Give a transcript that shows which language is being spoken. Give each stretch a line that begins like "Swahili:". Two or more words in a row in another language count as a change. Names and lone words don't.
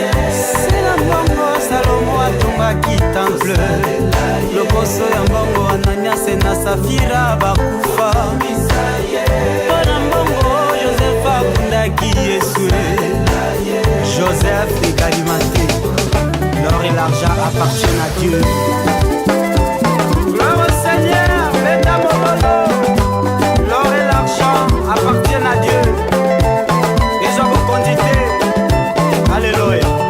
Lingala: Se na mbongo, Salomo atongaki temple. Lokoso ya mbongo, Ananias na Safira bakufa. Mpo na mbongo, Joseph abundaki Yesu. Joseph de Kalimaté.
French: L'or et l'argent appartiennent à Dieu. Gloire au Seigneur, mesdames, l'or et l'argent appartiennent à Dieu. Ils ont reconduit. Alléluia.